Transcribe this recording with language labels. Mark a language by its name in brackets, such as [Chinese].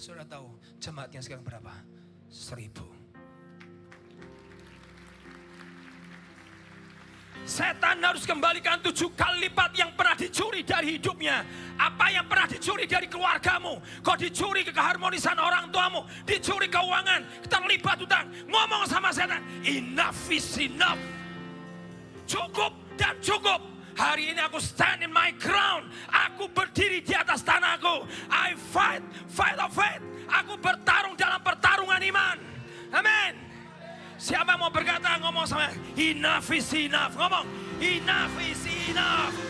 [Indonesian] Saudara tahu jemaatnya sekarang berapa? 1.000. Setan harus kembalikan 7 kali lipat yang pernah dicuri dari hidupnya. Apa yang pernah dicuri dari keluargamu? Kau dicuri keharmonisan orang tuamu, dicuri keuangan, terlibat utang. Ngomong sama setan, [English] enough is enough. [Indonesian] Cukup dan cukup. Hari ini aku [English] stand in my ground. [Indonesian] Aku berdiri di atas tanahku. [English] I fight of faith. [Indonesian] Aku bertarung dalam pertarungan iman. Amin. Siapa mau berkata, ngomong sama, [English] enough is enough. [Indonesian] Ngomong, enough is enough.